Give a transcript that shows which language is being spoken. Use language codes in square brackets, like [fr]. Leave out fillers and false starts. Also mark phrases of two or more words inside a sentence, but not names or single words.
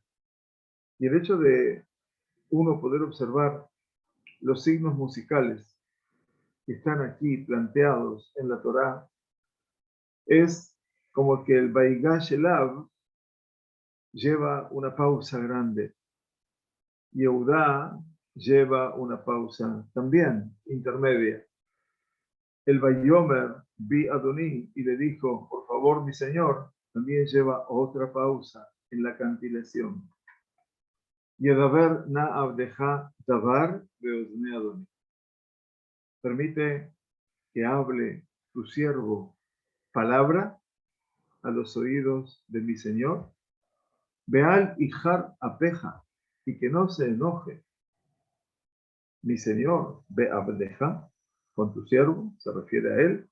[es] Y el hecho de uno poder observar los signos musicales que están aquí planteados en la Torá es como que el [he] ויגש אליו [es] lleva una pausa grande. Yehudá lleva una pausa también intermedia. El [he] ויאמר בי אדני [es] y le dijo, por favor, mi señor, también lleva otra pausa en la cantilación. [he] ידבר נא עבדך דבר באזני אדני. [es] Permite que hable tu siervo palabra a los oídos de mi señor. [he] ואל יחר אפך, [es] y que no se enoje. Mi señor, [he] ועבדך, [es] con tu siervo, se refiere a él.